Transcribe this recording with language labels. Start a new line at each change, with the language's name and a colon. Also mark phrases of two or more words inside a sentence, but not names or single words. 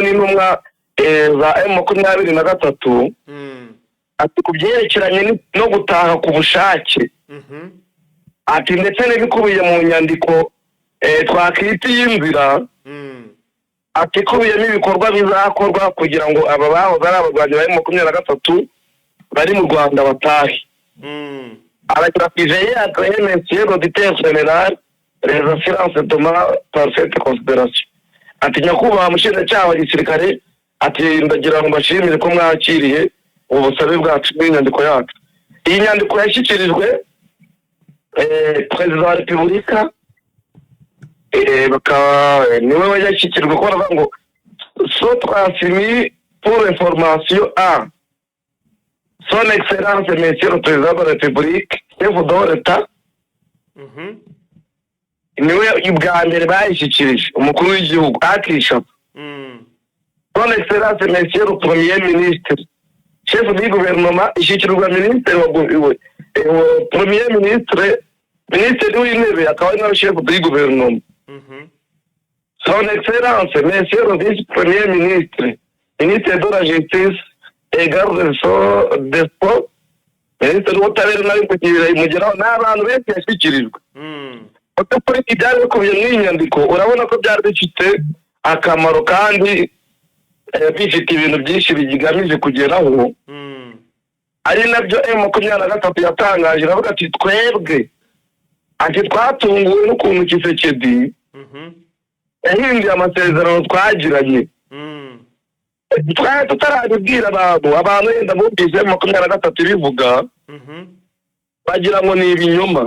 Kinyarwanda: n'intumwa za M23 ati ku byerekeranye no gutaha ku bushake ati ndetse n'ibikubiye mu nyandiko twakwita y'inzira ati kubiyemo ibikorwa bizakorwa kugira ngo aba bahoze ari abarwanyi ba M23 bari mu Rwanda batahe. Aragira pije ya
French: monsieur l'auditeur général les assurances de ma parfaite considération
Kinyarwanda: ati nyakubahwa mushinjacyaha wa gisirikare ati ndagira ngo mbashimire ko mwakiriye ubusabe bwacu bw'inyandiko yacu. Iyi nyandiko yashyikirijwe perezida wa repubulika niwe wayashyikirijwe ko baravuga ngo
French: so transmis pour information à son excellence monsieur le président de la république chef de l'État
Kinyarwanda: niwe ubwa mbere bayishyikirije umukuru w'igihugu akisha
French: son excellence monsieur le premier ministre chef du gouvernement
Kinyarwanda: ishyikirizwa ministre wa
French: premier ministre ministre
Kinyarwanda: w'intebe akaba ari nawe
French: chef du gouvernement. Son excellence monsieur le vice premier ministre ministre de la justice et garde des sports
Kinyarwanda: ministre w'ubutabera nawe mugeraho n'abantu benshi yashyikirijwe. Kuri ibyari bikubiye muri iyi nyandiko urabona ko byari bifite akamaro kandi bifite ibintu byinshi bigamije kugeraho ari nabyo M23 yatangaje iravuga ati twebwe ati twatunguwe n'ukuntu Tshisekedi yahinduye amasezerano twagiranye twari tutarabibwira abantu yenda bumvise M23 bivuga bagira ngo ni ibinyoma.